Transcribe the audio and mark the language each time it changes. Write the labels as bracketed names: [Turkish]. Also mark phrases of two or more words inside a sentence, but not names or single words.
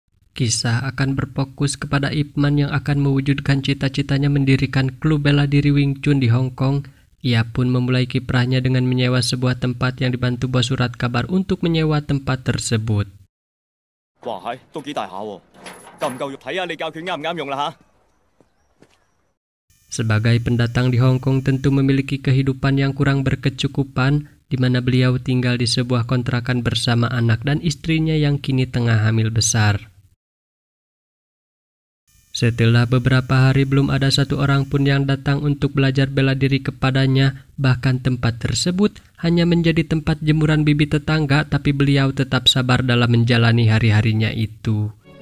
[Indonesian] Kisah akan berfokus kepada Ip Man yang akan mewujudkan cita-citanya mendirikan klub bela diri Wing Chun di Hong Kong. Ia pun memulai kiprahnya dengan menyewa sebuah tempat yang dibantu bos surat kabar untuk menyewa tempat tersebut. Wah, hai, [Cantonese] 都幾大下喎，夠唔夠肉睇啊？你教拳啱唔啱用啦嚇？ [Indonesian] Sebagai pendatang di Hong Kong tentu memiliki kehidupan yang kurang berkecukupan, di mana beliau tinggal di sebuah kontrakan bersama anak dan istrinya yang kini tengah hamil besar. Setelah beberapa hari belum ada satu orang pun yang datang untuk belajar bela diri kepadanya, bahkan tempat tersebut hanya menjadi tempat jemuran bibi tetangga, tapi beliau tetap sabar dalam menjalani hari-harinya itu.